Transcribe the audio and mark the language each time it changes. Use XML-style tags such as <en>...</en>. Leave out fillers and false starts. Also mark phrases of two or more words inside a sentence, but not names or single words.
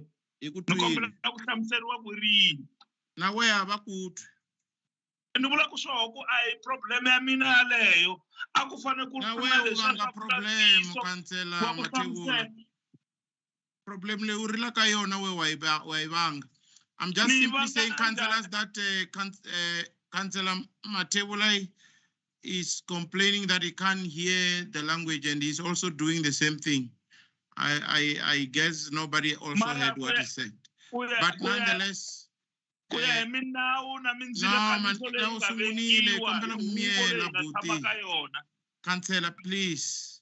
<ts>Ni kombela ku hlamuseriwa ku I ri yini. Na we a va ku twi. Ni vula ku swoho ku a hi problem ya mina yaleyo. A ku fane ku ri na leswi nga problem Councillor Mathebula. Problem leyi u rilaka yona we wa yi vanga.</ts> <en>I'm just simply saying, councillors, that Councillor Mathebula is complaining that he can't hear the language and he's also doing the same thing. I guess nobody also heard what he said. But nonetheless, Councillor, please.</en>